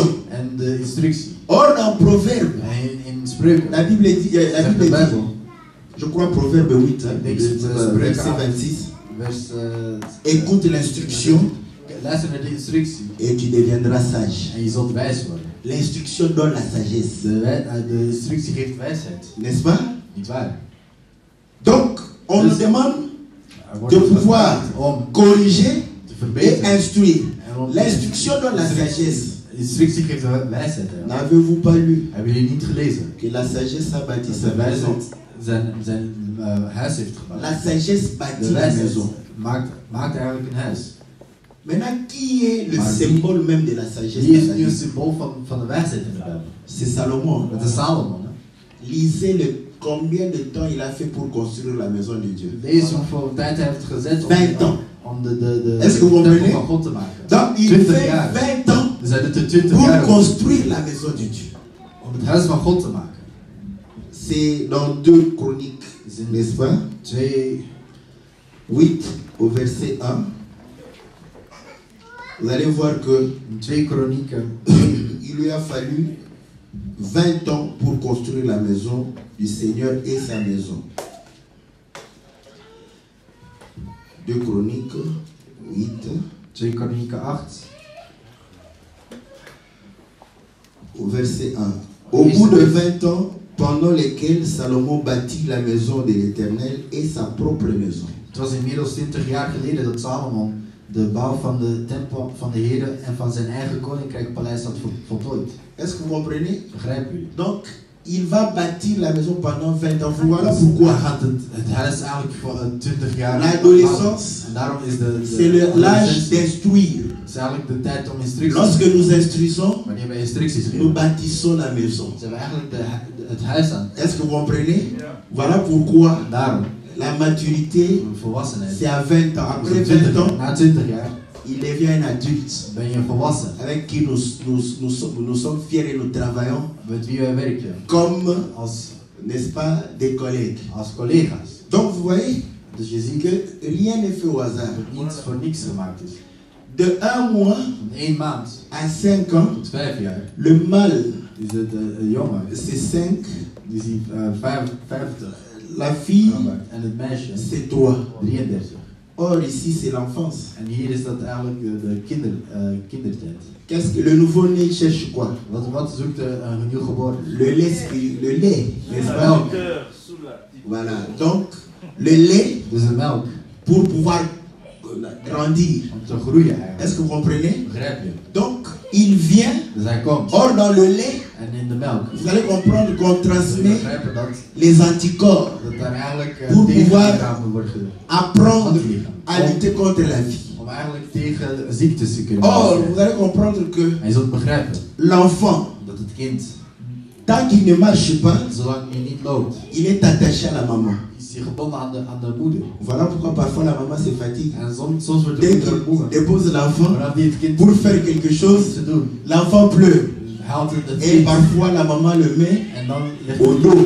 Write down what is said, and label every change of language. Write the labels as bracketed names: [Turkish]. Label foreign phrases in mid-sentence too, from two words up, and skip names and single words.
[French] Or dans Proverbe, la Bible dit, je crois Proverbe 8, verset 26. Écoute l'instruction et tu deviendras sage. L'instruction donne la sagesse. [Dutch] De instructie geeft wijsheid. [French] N'est-ce pas? [Dutch] Niet waar? [French] Donc, on nous demande de pouvoir corriger et instruire. L'instruction donne la sagesse. [Dutch] Instructie geeft wijsheid. [French] N'avez-vous pas lu [Dutch] Hebben jullie niet gelezen? [French] que la sagesse a bâti sa maison? [Dutch] Zijn huis heeft gebouwd. [French] La sagesse bâtit la maison. [Dutch] Maakt eigenlijk een huis. [French] Maintenant, qui est le symbole même de la sagesse? [Dutch] Wie is nu het symbool van de wijsheid in de Bijbel? [French] C'est Salomon. [Dutch] Dat is Salomon. [French] Lisez combien de temps il a fait pour construire la maison de Dieu. [Dutch] Lees hoeveel tijd hij heeft gezet [French] 20 ans. [Dutch] Om de [French] Est-ce que vous comprenez? [Dutch] van God te maken. [French] Donc il fait 20 ans [Dutch] Dus hij doet er 20 [French] pour [Dutch] jaar [French] construire la maison de Dieu. [Dutch] Om het huis van God te maken. [French] C'est dans 2 Chroniques, n'est-ce pas? 8 au verset 1. Vous allez voir que [Dutch] 2 Kronieken. [French] Il lui a fallu 20 ans pour construire la maison du Seigneur et sa maison. 2 Chroniques 8. [Dutch] 2 Kronieken 8. [French] Au verset 1. Au bout de 20 ans, pendant lesquels Salomon bâtit la maison de l'Éternel et sa propre maison. [Dutch] Het was inmiddels 20 jaar geleden dat Salomon de bouw van de tempel van de Heer en van zijn eigen koninkrijkpaleis had voltooid. [French] Est-ce que vous comprenez? [Dutch] Begrijpen jullie? [French] Donc, il va bâtir la maison pendant 20 ans. Voilà pourquoi. [Dutch] Hij gaat het huis eigenlijk voor 20 jaar. [French] L'adolescence, c'est l'âge d'instruire. [Dutch] Het is eigenlijk de tijd om instructies. [French] Lorsque nous instruisons, [Dutch] wanneer wij instructies geven, [French] nous bâtissons la maison. [Dutch] Zijn we eigenlijk het huis aan. [French] Est-ce que vous comprenez? Voilà pourquoi. [Dutch] Daarom. [French] La maturité, c'est à 20 ans. Après 20 ans, [Dutch] na 20 jaar, [French] il devient un adulte. [Dutch] Ben je volwassen. [French] Avec qui nous sommes fiers et nous travaillons. [Dutch] Met wie wij werken. [French] Comme, n'est-ce pas, des collègues. [Dutch] Als collega's. [French] Donc vous voyez, [Dutch] dus je ziet [French] que rien n'est fait au hasard. [Dutch] Niets voor niks gemaakt is. [French] De 1 mois [Dutch] van 1 maand [French] à 5 ans, [Dutch] tot 5 jaar. [French] Le mâle, [Dutch] is het jongen. [French] C'est 5. [Dutch] Die is 50. [French] La fille, [Dutch] en het meisje, [French] c'est 3. [Dutch] 33. [French] Or ici c'est l'enfance. [Dutch] En hier is dat eigenlijk de kindertijd. [French] Qu'est-ce que le nouveau-né cherche quoi? [Dutch] Wat zoekt een nieuwgeboren? [French] Le lait, n'est-ce pas? Voilà. Donc le lait, [Dutch] dus de melk, [French] pour pouvoir grandir. [Dutch] Om te groeien eigenlijk. [French] Est-ce que vous comprenez? [Dutch] Begrijp je? [French] Donc il vient. [Dutch] Dus hij komt. [French] Or dans le lait, [Dutch] en in de melk, [French] vous allez comprendre qu'on transmet les anticorps pour pouvoir apprendre à lutter contre la vie. [Dutch] Om eigenlijk tegen ziektes te kunnen. [French] Or, vous allez comprendre que [Dutch] hij zult begrijpen [French] l'enfant, [Dutch] dat het kind, [French] tant qu'il ne marche pas, [Dutch] zolang hij niet loopt, [French] il est attaché à la maman. [Dutch] Is hij gebonden aan de moeder. [French] Voilà pourquoi parfois la maman se fatigue. [Dutch] En soms wordt de [French] Dès [Dutch] moeder moe. [French] qu'il dépose l'enfant [Dutch] kind [French] pour faire quelque chose, l'enfant pleure. Et parfois la maman le met au dos.